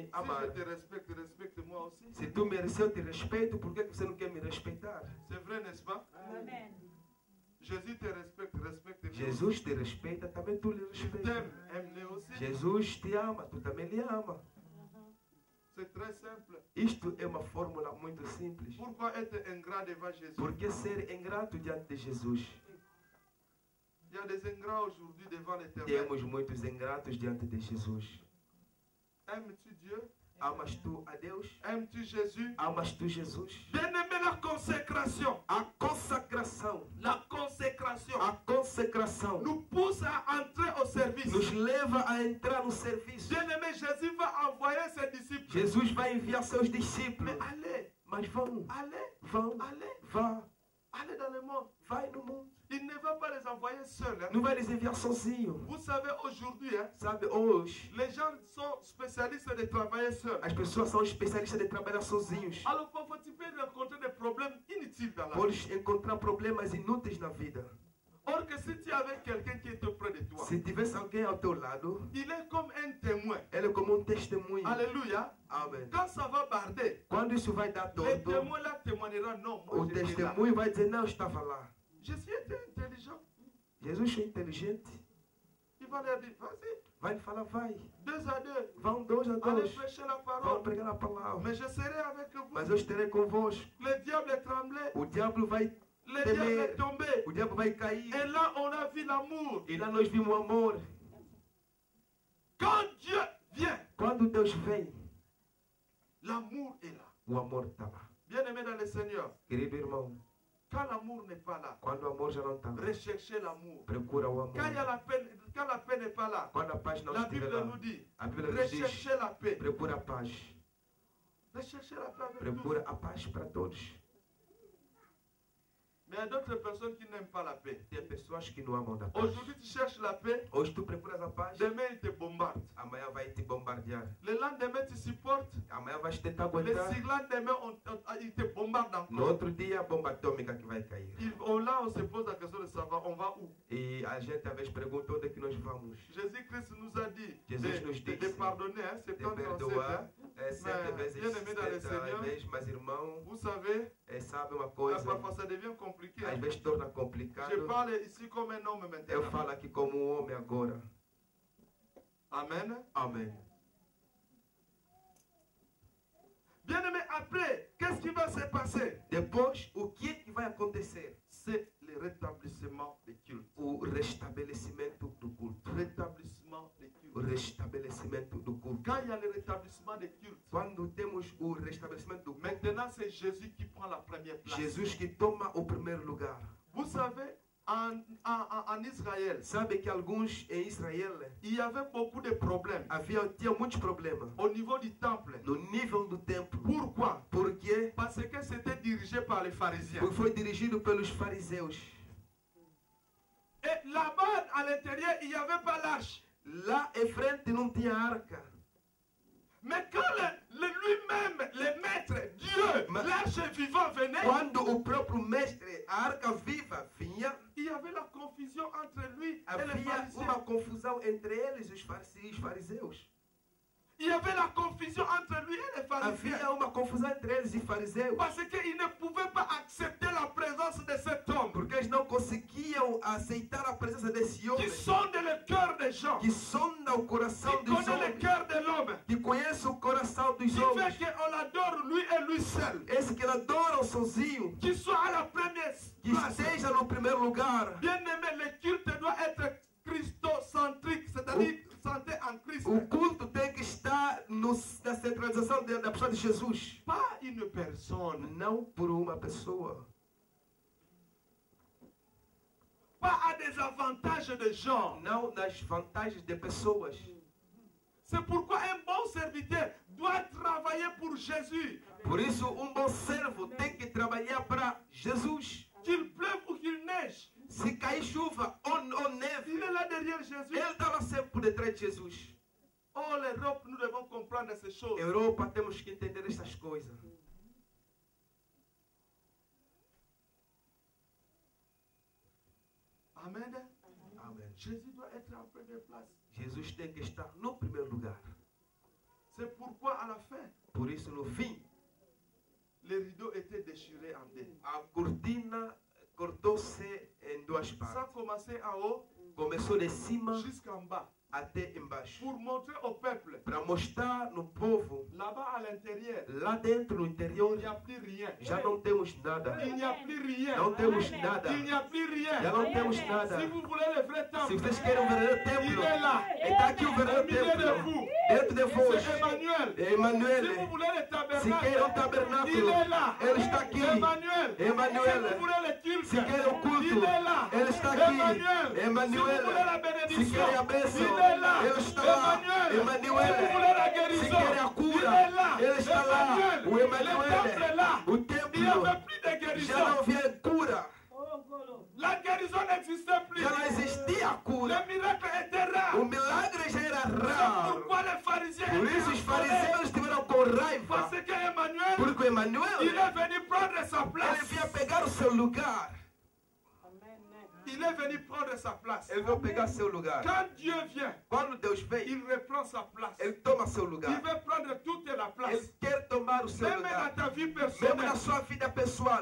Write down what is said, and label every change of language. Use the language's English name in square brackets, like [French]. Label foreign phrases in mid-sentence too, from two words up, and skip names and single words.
[Portuguese] Si amar. [French] je te respecte, respecte-moi aussi. [Portuguese] Se eu te respeito, por que você não quer me respeitar? [French] C'est vrai, n'est-ce pas? Amen. Jésus te respecte, respecte-moi. [Portuguese] Jesus te respeita, também tu lhe [French] Il [Portuguese] respeitas. [French] t'aime, aime-le aussi. [Portuguese] Jesus te ama, tu também lhe ama. [French] C'est très simple. [Portuguese] Isto é uma fórmula muito simples. [French] Pourquoi être ingrat devant Jésus? [Portuguese] Por que ser ingrato diante de Jesus? [French] Il y a des ingrats aujourd'hui devant l'Éternel. [Portuguese] Temos muitos ingratos diante de Jesus. [French] Aimes-tu Dieu? [Portuguese] Amas tu a Deus? [French] Aimes-tu Jésus? [Portuguese] Amas tu Jesus? [French] Bien-aimé, la consécration. [Portuguese] A consagração, [French] La consécration [Portuguese] a consecração [French] nous pousse à entrer au service. [Portuguese] nos leva a entrar no serviço. [French] Bien-aimé, Jésus va envoyer ses disciples. [Portuguese] Jesus vai enviar seus discípulos. [French] Mais allez, [Portuguese] Mas vão, [French] allez, allez, [Portuguese] vá, [French] allez dans le monde. [Portuguese] vai no mundo. [French] Il ne va pas les envoyer seuls. Hein. [Portuguese] Não vai les enviar sozinho. [French] Vous savez, aujourd'hui, hein, [Portuguese] Sabe, hoje, [French] les gens sont spécialistes de travailler seuls. [Portuguese] as pessoas são especialistas de trabalhar sozinhos. [French] Alors parfois, tu peux rencontrer des problèmes inutiles dans la vie. [Portuguese] Podes encontrar problemas inúteis na vida. [French] Or que si tu avais quelqu'un qui est auprès de toi, [Portuguese] Se tivesse alguém ao teu lado, [French] il est comme un témoin. [Portuguese] ele é como um testemunho. [French] Alléluia. [Portuguese] Amém. [French] Quand ça va barder, [Portuguese] Quando isso vai dar [French] les [Portuguese] torto, [French] témoins là témoigneront. Non, moi [Portuguese] o [French] j'étais là. [Portuguese] testemunho vai dizer, não, eu estava lá. [French] Jésus était intelligent. [Portuguese] Jesus é inteligente. [French] Il va leur dire, vas-y, [Portuguese] Vai lhe falar, vai. [French] 2 à 2. [Portuguese] Vão 2 a [French] Allez [Portuguese] 2. [French] prêcher la [Portuguese] Vão [French] parole. [Portuguese] pregar a palavra. [French] Mais je serai avec vous. [Portuguese] Mas eu estarei convosco. [French] Le diable est tremblé. [Portuguese] O diabo vai [French] Le diable est tombé. [Portuguese] O diabo vai cair. [French] Et là, on a vu l'amour. [Portuguese] E lá nós vimos o amor. [French] Quand Dieu vient, [Portuguese] Quando Deus vem, [French] l'amour est là. [Portuguese] o amor está lá. [French] Bien-aimé dans le Seigneur, [Portuguese] Querido irmão, [French] quand l'amour n'est pas là, [Portuguese] quando o amor já não está lá, [French] recherchez l'amour. [Portuguese] procura o amor. [French] Quand la paix n'est pas là, [Portuguese] Quando a paz não [French] la [Portuguese] estiver [French] Bible [Portuguese] lá, [French] nous dit, [Portuguese] a Bíblia nos diz, [French] recherchez la paix. [Portuguese] procura a paz. [French] Recherchez la paix avec [Portuguese] Procura [French] tous. [Portuguese] a paz para todos. [French] Mais il y a d'autres personnes qui n'aiment pas la paix. [Portuguese] Tem pessoas que não amam da paz. [French] Aujourd'hui, tu cherches la paix, [Portuguese] Hoje tu procuras a paz, [French] demain, ils te bombardent. [Portuguese] amanhã vai te bombardear. [French] Le lendemain, tu supportes. [Portuguese] Amanhã vais tentar [French] Le [Portuguese] aguentar. [French] surlendemain, ils te bombardent [Portuguese] No [French] encore. [Portuguese] outro dia, a bomba atômica que vai cair. [French] Là, on se pose la question de savoir, on va où? [Portuguese] E a gente às vezes pergunta onde é que nós vamos. [French] Jésus-Christ nous a dit [Portuguese] Jesus nos [French] de [Portuguese] disse [French] pardonner, hein, [Portuguese] de 70 perdoar 7 vezes, [French] bien-aimé dans le [Portuguese] 70 [French] Seigneur, [Portuguese] vezes, mas irmão, [French] vous savez, [Portuguese] sabe uma coisa, [French] parfois ça devient compliqué. [Portuguese] às [French] Hein. [Portuguese] vezes torna [French] Je [Portuguese] complicado. [French] parle ici comme un homme [Portuguese] Eu [French] maintenant. [Portuguese] falo aqui como um homem agora. [French] Amen. [Portuguese] Amém. [French] Bien-aimé, après, qu'est-ce qui va se passer? [Portuguese] Depois, o que é que vai acontecer? [French] C'est le rétablissement des cultes. [Portuguese] O restabelecimento do culto. [French] Rétablissement des [Portuguese] O [French] cultes. [Portuguese] restabelecimento do culto. [French] Quand il y a le rétablissement des cultes, [Portuguese] Quando temos o restabelecimento do culto, [French] maintenant c'est Jésus qui prend la première place. [Portuguese] Jesus que toma o primeiro lugar. [French] Vous savez, en Israël, [Portuguese] Sabe que alguns em Israel [French] il y avait beaucoup de problèmes [Portuguese] tinha muitos problemas [French] au niveau du temple. [Portuguese] no nível do templo. [French] Pourquoi? [Portuguese] Por quê? [French] Parce que c'était dirigé par les pharisiens. [Portuguese] Porque foi dirigido pelos fariseus. [French] Et là-bas, à l'intérieur, il n'y avait pas l'arche. [Portuguese] Lá em frente não tinha arca. [French] Mais quand lui-même, le maître, Dieu, l'arche vivant venait, [Portuguese] Quando o próprio mestre, a arca viva, vinha, [French] Il y avait la confusion entre lui et les [Portuguese] Havia [French] pharisiens. [Portuguese] uma confusão entre eles e os fariseus. [French] Il y avait la confusion entre lui et les pharisiens. [Portuguese] Havia uma confusão entre eles e fariseus. [French] Parce qu'ils ne pouvaient pas accepter la présence de cet homme [Portuguese] Porque eles não conseguiam aceitar a presença desse homem [French] qui sonde le cœur des gens, [Portuguese] que sonda o coração [French] qui [Portuguese] dos [French] connaît le [Portuguese] homens, [French] cœur de l'homme, [Portuguese] que conhece o coração dos [French] qui [Portuguese] homens. [French] fait qu'on l'adore lui et lui seul, [Portuguese] Esse que ele adora sozinho, [French] qui soit à la première [Portuguese] que [French] place. [Portuguese] esteja no primeiro lugar. [French] Bien aimé, le culte doit être christocentrique, c'est-à-dire centré en Christ. [Portuguese] O culto tem que estar na centralização da pessoa de Jesus. [French] Pas une personne, [Portuguese] Não por uma pessoa. [French] pas à des avantages de gens. [Portuguese] Não nas vantagens de pessoas. [French] C'est pourquoi un bon serviteur doit travailler pour Jésus. [Portuguese] Por isso, um bom servo tem que trabalhar para Jesus. [French] Qu'il pleuve ou qu'il neige, [Portuguese] Se cair chuva ou neve, [French] il est là derrière Jésus. [Portuguese] ele está lá sempre por detrás de Jesus. [French] Oh, l'Europe, nous devons comprendre ces choses. [Portuguese] Europa, temos que entender essas coisas. [French] Amen. [Portuguese] Amém. [French] Jésus doit être en première place. [Portuguese] Jesus tem que estar no primeiro lugar. [French] C'est pourquoi à la fin, [Portuguese] Por isso, no fim, [French] les rideaux étaient déchirés en deux. [Portuguese] a cortina cortou-se em duas [French] Ça [Portuguese] partes. [French] commençait en haut [Portuguese] Começou de cima [French] jusqu'en bas. [Portuguese] até embaixo. [French] Pour montrer au peuple, [Portuguese] Para mostrar no povo, [French] là-bas à l'intérieur, [Portuguese] lá dentro, no interior, [French] il n'y a plus rien. [Portuguese] já não temos nada. [French] Il n'y a plus rien. [Portuguese] Não temos nada. [French] Il n'y a plus [Portuguese] Já [French] rien. [Portuguese] não temos nada. [French] Si vous voulez le vrai [Portuguese] Se [French] temple, [Portuguese] vocês querem o verdadeiro [French] il [Portuguese] templo, [French] est là. [Portuguese] está aqui o [French] Au [Portuguese] verdadeiro [French] milieu de [Portuguese] templo. [French] vous. [Portuguese] Dentro de vós. [French] C'est Emmanuel. [Portuguese] É [French] Si vous [Portuguese] Emmanuel. [French] voulez le [Portuguese] Se [French] tabernacle, [Portuguese] querem o [French] il [Portuguese] tabernáculo, [French] est là. [Portuguese] ele está aqui. [French] Emmanuel. [Portuguese] Emmanuel. [French] Si vous voulez le culte, [Portuguese] Se querem o culto, [French] il est là. [Portuguese] ele está aqui. [French] Emmanuel. Si [Portuguese] Emmanuel. [French] vous voulez la [Portuguese] Se [French] bénédiction, [Portuguese] querem a bênção, [French] il est là. [Portuguese] ele está lá. [French] Emmanuel. Si vous [Portuguese] Emmanuel. [French] voulez la [Portuguese] Se [French] guérison, [Portuguese] querem a [French] il [Portuguese] cura, [French] est là. [Portuguese] ele está lá. O [French] Le temple est [Portuguese] Emmanuel. [French] là. [Portuguese] O [French] Il n'y [Portuguese] templo [French] avait plus de [Portuguese] já [French] guérison. [Portuguese] não havia cura. [French] La guérison n'existait plus. [Portuguese] Já não existia a cura. [French] Le miracle était rare. [Portuguese] O milagre já era [French] C'est [Portuguese] raro. [French] pourquoi les pharisiens [Portuguese] Por [French] étaient [Portuguese] isso os [French] en colère. [Portuguese] fariseus estiveram com raiva. [French] Parce que Emmanuel, [Portuguese] Porque o Emmanuel, [French] il est venu prendre sa [Portuguese] ele [French] place. [Portuguese] vinha pegar o seu lugar. [French] Il est venu prendre sa place. [Portuguese] Ele veio pegar seu lugar. [French] Quand Dieu vient, [Portuguese] Quando Deus vem, [French] il reprend sa place. [Portuguese] ele toma seu [French] Il [Portuguese] lugar. [French] veut prendre toute la place. [Portuguese] Ele quer tomar o seu [French] Même dans [Portuguese] lugar. [French] ta vie [Portuguese] Mesmo [French] personnelle, [Portuguese] na sua vida pessoal.